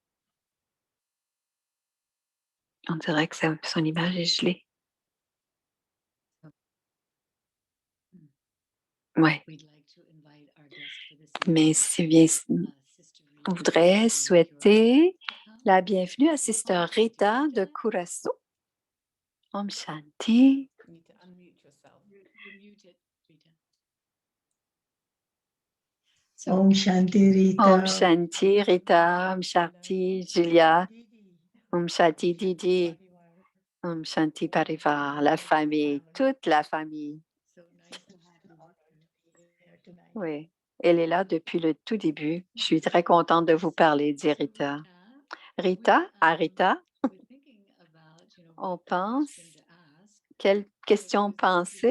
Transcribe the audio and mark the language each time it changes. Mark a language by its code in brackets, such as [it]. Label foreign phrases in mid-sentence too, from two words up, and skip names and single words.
[fr] On dirait que son image est gelée. Oui. Mais c'est bien, on voudrait souhaiter la bienvenue à Sister Rita de Curaçao. [sa] Om Shanti. [en] You need to unmute yourself. You're muted, Rita. [sa] Om Shanti Rita. Om Shanti Rita, Om Shanti Julia, Om Shanti Didi, Om Shanti Parivar, [fr] la famille, toute la famille. Oui, elle est là depuis le tout début. Je suis très contente de vous parler, dit Rita. Rita, à Rita, on pense, quelle question penser?